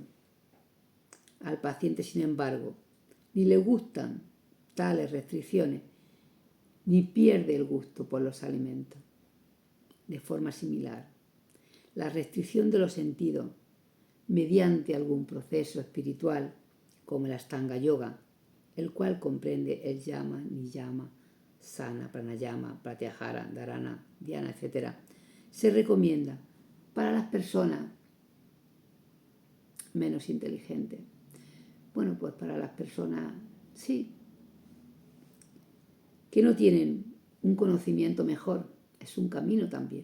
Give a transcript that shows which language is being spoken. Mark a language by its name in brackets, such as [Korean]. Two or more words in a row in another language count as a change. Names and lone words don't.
[Spanish] Al paciente, sin embargo, ni le gustan tales restricciones, ni pierde el gusto por los alimentos. De forma similar, la restricción de los sentidos mediante algún proceso espiritual, como el Ashtanga Yoga, el cual comprende el yama, niyama, sana, pranayama, pratyahara, dharana, dhyana, etc., se recomienda para las personas menos inteligentes. Bueno, pues para las personas, sí, que no tienen un conocimiento mejor, es un camino también.